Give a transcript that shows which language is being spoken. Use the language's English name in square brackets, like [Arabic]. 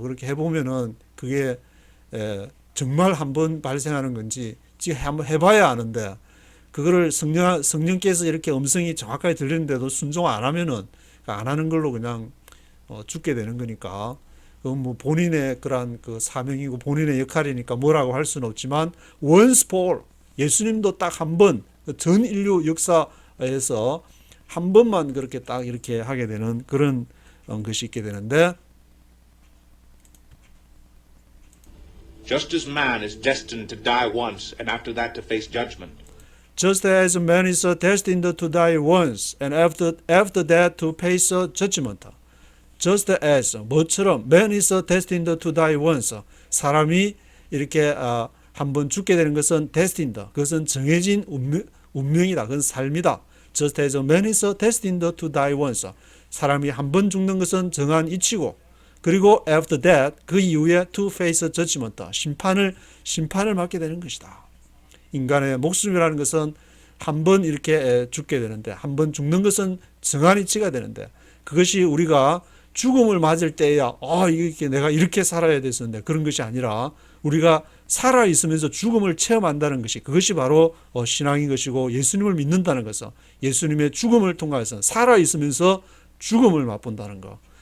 [Korean] 그렇게 해보면은 그게 정말 한 번 발생하는 건지 지금 한번 해봐야 아는데 그거를 성령께서 이렇게 음성이 정확하게 들리는데도 순종 안 하면은 안 하는 걸로 그냥 죽게 되는 거니까 그건 뭐 본인의 그런 그 사명이고 본인의 역할이니까 뭐라고 할 수는 없지만 [English] once for all [Korean] 예수님도 딱 한 번 전 인류 역사에서 한 번만 그렇게 딱 이렇게 하게 되는 그런 것이 있게 되는데 [English] Just as man is destined to die once and after that to face judgment. Just as man is destined to die once and after that to face judgment. Just as [Korean] 뭐처럼 [English] man is destined to die once. [Korean] 사람이 이렇게 한번 죽게 되는 것은 [English] destined. [Korean] 그것은 정해진 운명이다. 그건 삶이다. [English] Just as man is destined to die once. [Korean] 사람이 한 번 죽는 것은 정한 이치고 그리고 [English] after that [Korean] 그 이후에 [English] to face judgment. [Korean] 심판을 맡게 되는 것이다. 인간의 목숨이라는 것은 한 번 이렇게 죽게 되는데 한 번 죽는 것은 정한 이치가 되는데 그것이 우리가 죽음을 맞을 때야 이게 내가 이렇게 살아야 됐었는데 그런 것이 아니라 우리가 살아 있으면서 죽음을 체험한다는 것이 그것이 바로 신앙인 것이고 예수님을 믿는다는 것은 예수님의 죽음을 통해서 살아 있으면서 죽음을 맛본다는 것.